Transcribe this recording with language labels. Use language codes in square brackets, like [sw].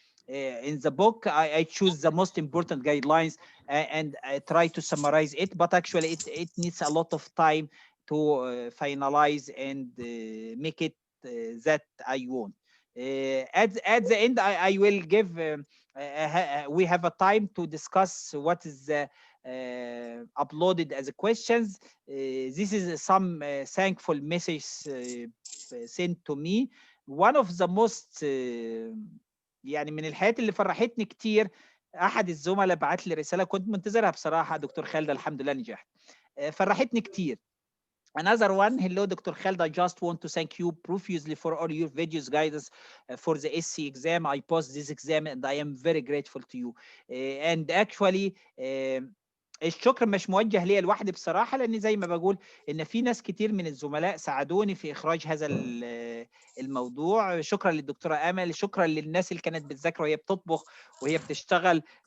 [en] In the book, I choose the most important guidelines and I try to summarize it, but actually it needs a lot of time to finalize and make it that I want. At the end, I will give, we have a time to discuss what is uploaded as questions. This is some thankful message sent to me. One of the most [ar] يعني من الحاجات اللي فرحتني كتير، احد الزملاء بعت لي رساله كنت منتظرها بصراحه. دكتور خالد الحمد لله نجحت، فرحتني كتير. [en] Another one, hello, Dr. Khalid. I just want to thank you profusely for all your videos guidance for the SCE exam. I passed this exam and I am very grateful to you. And actually, [ar] الشكر مش موجه ليا لوحدي بصراحه، لان زي ما بقول ان في ناس كتير من الزملاء ساعدوني في اخراج هذا الموضوع. شكرا للدكتوره امل، شكرا للناس اللي كانت بتذاكر وهي بتطبخ وهي بتشتغل.